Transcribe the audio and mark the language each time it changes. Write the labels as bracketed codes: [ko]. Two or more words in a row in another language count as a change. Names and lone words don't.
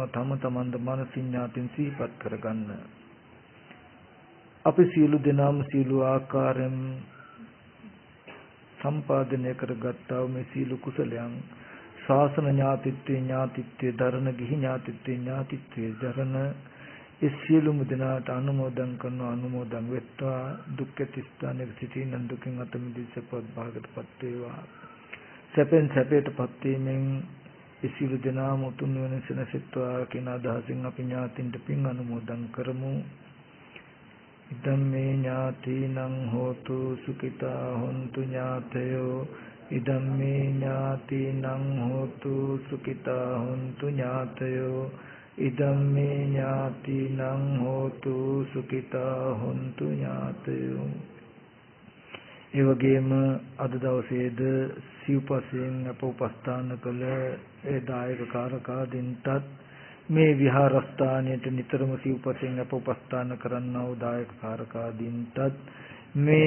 [si] තම තමන්ද මානසික ඥාතීන් සිහිපත් කරගන්න. අපි සියලු දෙනාම සියලු ආකාරයෙන් සම්පාදනය කරගත්තා වූ මේ සීල කුසලයන් ශාසන ඥාතිත්වයේ දරණ ගිහි ඥාතිත්වයේ දරණ ඒ සියලුම දෙනාට අනුමෝදන් කරන අනුමෝදන් වෙත්වා. දුක්ඛ ස්ථානයේ සිටින දුකින් අත මිදී සපවත් භාගයටපත් වේවා. සැපෙන් සැපයටපත් වීමෙන් ඒ සියලු දෙනාම උතුම් නිවන සැනසෙත්වා කියන අදහසින් අපි ඥාතින්ට පින් අනුමෝදන් කරමු. [pi] ඉදම්මේ ඥාතිනං හෝතු සුඛිතා හොන්තු ඥාතයෝ. ඉදම්මේ ඥාතිනං හෝතු සුඛිතා හොන්තු ඥාතයෝ. ඉදම්මේ ඥාතිනං හෝතු සුඛිතා හොන්තු ඥාතයෝ. [si] ඒ වගේම අද දවසේද සිව්පසයෙන් අප උපස්ථාන කළ ඒ දායක කාරකාදීන්ටත් මේ විහාරස්ථානයට නිතරම සිව්පසයෙන් අප උපස්ථාන කරන්නා වූ දායක කාරකාදීන්ටත් මේ